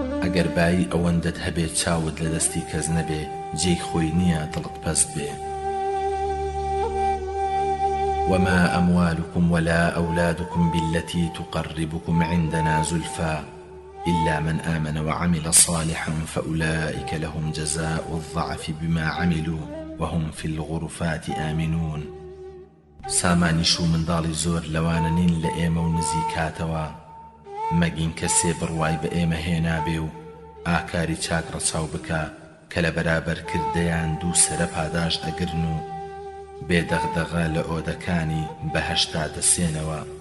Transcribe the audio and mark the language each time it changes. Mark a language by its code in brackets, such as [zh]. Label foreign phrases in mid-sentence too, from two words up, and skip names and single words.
[ckb] ئەگەر بایی ئەوەندەت هەبێت چاوت لە دەستی کەس نەبێ جێی خۆی نییە دڵت پەست بێ. [ar] وما أموالكم ولا أولادكم بالتي تقربكم عندنا زلفى إلا من آمن وعمل صالحا فأولئك لهم جزاء الضعف بما عملوا وهم في الغرفات آمنون. [ckb] سامانیش و منداڵی زۆر لەوانە نین لە ئێمە و نزیکاتەوە مەگین کەسێ بڕوای بە ئێمە هێنابێ و ئاکاری چاک ڕەچاو بکە کە لە بەرابەرکردەیان دوو سەرە پاداش ئەگرن و بێدەغدەغە لە ئۆدەکانی بەهەشتا دەسێنەوە.